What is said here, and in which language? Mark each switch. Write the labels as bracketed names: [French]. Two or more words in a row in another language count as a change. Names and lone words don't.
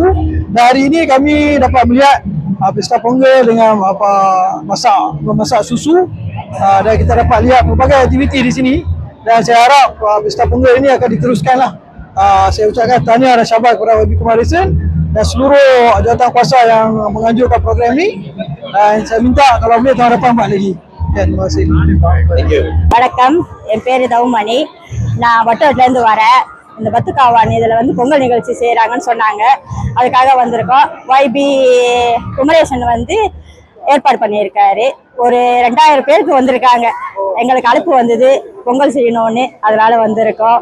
[Malay] Dan hari ini kami dapat melihat Pesta Ponggol dengan memasak susu, dan kita dapat lihat pelbagai aktiviti di sini. Dan saya harap Pesta Ponggol ini akan diteruskanlah. Saya ucapkan tahniah dan syabas kepada YB Kumarisen dan seluruh jawatan kuasa yang menganjurkan program ini. Dan saya minta kalau boleh tahun depan buat lagi. Terima kasih. [English] Thank you. [Tamil] வணக்கம், என் பேர் தவுமணி. நான் வட்டத்துலேருந்து வரேன். இந்த பத்துக்காவான் இதில் வந்து பொங்கல் நிகழ்ச்சி செய்கிறாங்கன்னு சொன்னாங்க. அதுக்காக வந்திருக்கோம். YB குமரேசன் வந்து ஏற்பாடு பண்ணியிருக்காரு. ஒரு 2000 பேருக்கு வந்திருக்காங்க. எங்களுக்கு அழைப்பு வந்தது பொங்கல் செய்யணும்னு, அதனால வந்திருக்கோம்.